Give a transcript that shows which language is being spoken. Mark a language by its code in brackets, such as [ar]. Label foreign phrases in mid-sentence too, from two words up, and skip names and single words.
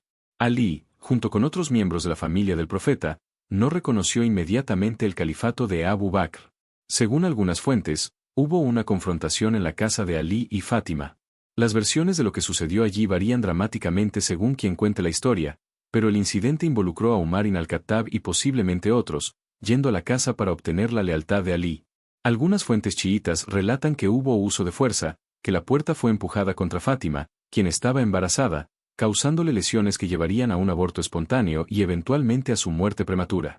[es] Alí, junto con otros miembros de la familia del profeta, no reconoció inmediatamente el califato de Abu Bakr. Según algunas fuentes, hubo una confrontación en la casa de Alí y Fátima. Las versiones de lo que sucedió allí varían dramáticamente según quien cuente la historia, Pero el incidente involucró a Umar ibn al-Khattab y posiblemente otros, yendo a la casa para obtener la lealtad de Ali. Algunas fuentes chiítas relatan que hubo uso de fuerza, que la puerta fue empujada contra Fátima, quien estaba embarazada, causándole lesiones que llevarían a un aborto espontáneo y eventualmente a su muerte prematura.